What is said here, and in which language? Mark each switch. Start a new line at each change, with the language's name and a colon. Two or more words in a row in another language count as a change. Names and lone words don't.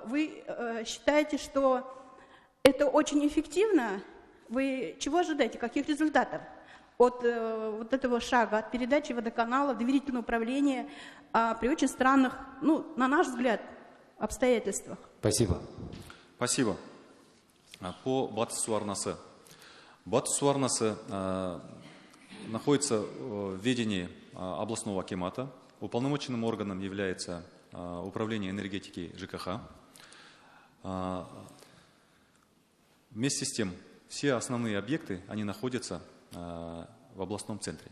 Russian: Вы считаете, что это очень эффективно? Вы чего ожидаете, каких результатов от вот этого шага, от передачи водоканала, доверительного управления при очень странных, на наш взгляд, обстоятельствах? Спасибо. Спасибо. По Батыс су арнасы. Батыс су арнасы находится в ведении областного акимата. Уполномоченным органом является управление энергетики ЖКХ. Вместе с тем, все основные объекты, они находятся в областном центре.